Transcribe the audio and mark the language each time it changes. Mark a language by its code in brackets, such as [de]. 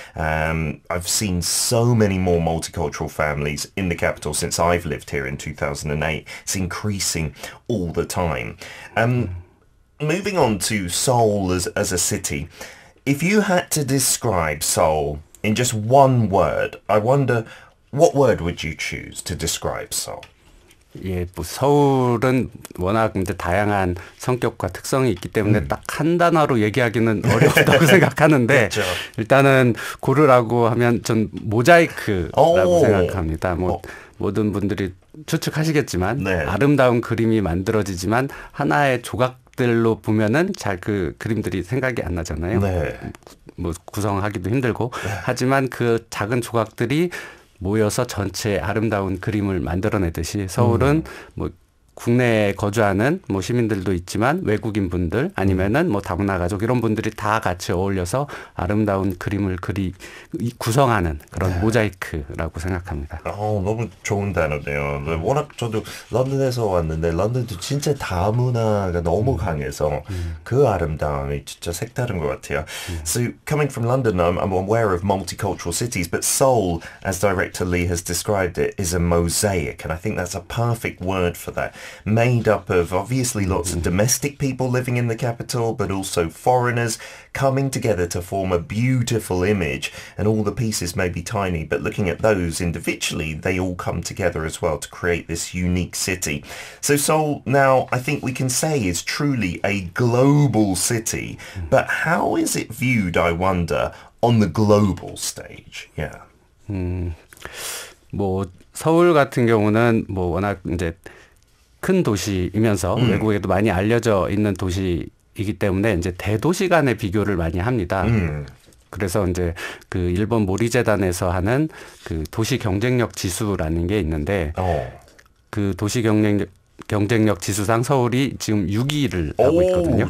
[en] I've seen so many more multicultural families in the capital since I've lived here in 2008. It's increasing all the time. Moving on to Seoul as a city, if you had to describe Seoul in just one word, I wonder what word would you choose to describe Seoul? [ko] 예, 뭐 서울은 워낙 이제 다양한 성격과 특성이 있기 때문에 딱 한 단어로 얘기하기는 어렵다고 생각하는데 그렇죠. 일단은 고르라고 하면 전 모자이크라고 생각합니다. 모든 분들이 추측하시겠지만 네. 아름다운 그림이 만들어지지만 하나의 조각들로 보면은 잘 그 그림들이 생각이 안 나잖아요. 네. 뭐 구성하기도 힘들고 하지만 그 작은 조각들이 모여서 전체 아름다운 그림을 만들어내듯이 서울은 뭐 국내에 거주하는 뭐 시민들도 있지만 외국인 분들 아니면은 뭐 다문화 가족 이런 분들이 다 같이 어울려서 아름다운 그림을 구성하는 그런 모자이크라고 생각합니다. 너무 좋은 단어네요. 워낙 저도 런던에서 왔는데 런던도 진짜 다문화가 너무 강해서 그 아름다움이 진짜 색다른 것 같아요. [en] So coming from London, I'm aware of multicultural cities, but Seoul, as director Lee has described it, is a mosaic, and I think that's a perfect word for that. Made up of obviously lots of domestic people living in the capital, but also foreigners coming together to form a beautiful image. And all the pieces may be tiny, but looking at those individually, they all come together as well to create this unique city. So Seoul now, I think we can say, is truly a global city. But how is it viewed, I wonder, on the global stage? Yeah. [ko] 뭐 서울 같은 경우는 뭐 워낙 이제 큰 도시이면서 외국에도 많이 알려져 있는 도시이기 때문에 이제 대도시 간의 비교를 많이 합니다. 그래서 이제 그 일본 모리재단에서 하는 그 도시 경쟁력 지수라는 게 있는데 그 도시 경쟁력 지수상 서울이 지금 6위를 하고 있거든요.